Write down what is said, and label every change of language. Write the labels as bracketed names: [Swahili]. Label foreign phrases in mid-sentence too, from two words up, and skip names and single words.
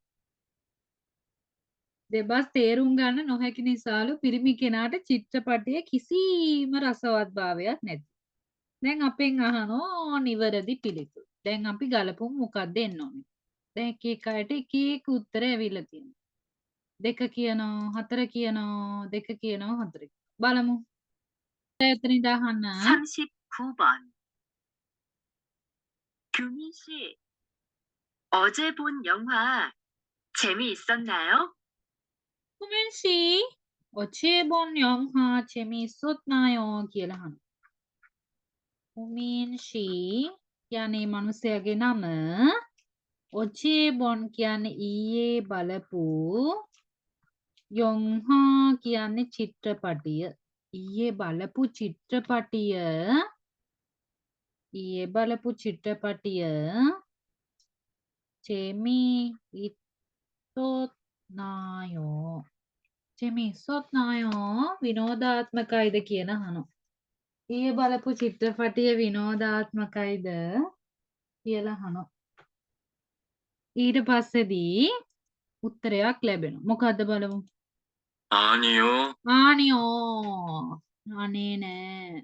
[Sinhala] දෙබස් තේරුම් ගන්න නොහැකි නිසාලු පිරිමි කෙනාට චිත්‍රපටයේ කිසිම රසවත් භාවයක් නැති. දැන් අපෙන් අහනවා නිවැරදි පිළිතුර. දැන් අපි ගලපමු මොකක්ද දෙන්න ඕනේ. දැන් එක එක අයට එක එක උත්තර ඇවිල්ලා තියෙනවා. 2 කියනවා 4 කියනවා 2 කියනවා 4. බලමු. එතනින් අහන්න. [Korean] 39번. 규민 씨, 어제 본 영화 재미있었나요? කුමෙන් 씨 어제 본 영화 재미있었나요 [Sinhala] කියලා අහනවා. කුමින් 씨 කියන්නේ මිනිසයාගේ නම. [Korean] 어제 본 [Sinhala] කියන්නේ ඊයේ බලපු. යොන්හා කියන්නේ චිත්‍රපටිය. ඊයේ බලපු චිත්‍රපටිය [Korean] 재미 있었나요? [Sinhala] විනෝදාත්මකයිද කියන අහනවා. ඊයේ බලපු චිත්‍රපටිය විනෝදාත්මකයිද කියලා අහනවා. ඊට පස්සේදී උත්තරයක් ලැබෙනවා. මොකද්ද බලමු. [Korean] 아니요. [Sinhala] ආනියෝ. අනේ නෑ.